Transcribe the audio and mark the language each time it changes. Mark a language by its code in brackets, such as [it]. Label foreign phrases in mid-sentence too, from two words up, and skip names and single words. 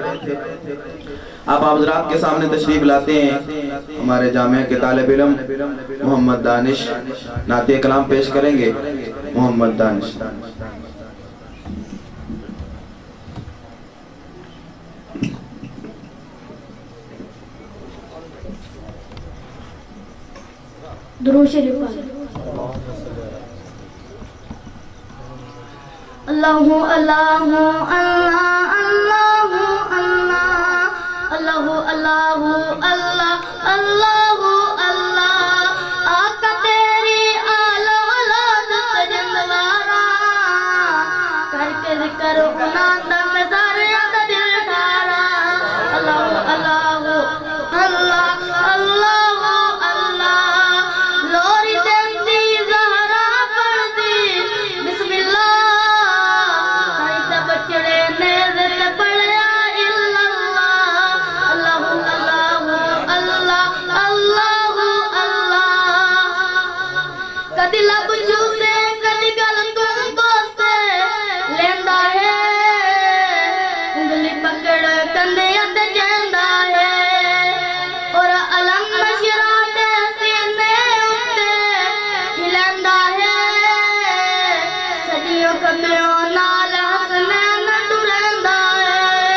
[ur] اب آپ حضرات کے سامنے تشریف لاتے ہیں ہمارے جامعہ کے طالب علم محمد دانش، نعت کلام پیش کریں گے. मोहम्मद दानिश। درود شریف. [ar] الله الله الله الله الله الله الله الله الله الله. [pa] آقا تیری اعلیٰ اولاد تجندوارا کرکے ذکر اونہاں دم سارے دا دل ٹھارا. [ar] الله الله الله الله الله. [pa] لوری دیندی زہرا پڑھدی بسم اللہ، بچڑے نے ضد پڑھیا الا اللہ. [ar] الله الله الله الله الله. [pa] کدی لب چوسے کدی گل تم سے لیندا ہے، انگلی پکڑ کندھے اتے چیندا ہے. اور الم نشرح دے سینے اتے ہلندا ہے، صدیوں قدراں نال حسنین ٹردا ہے.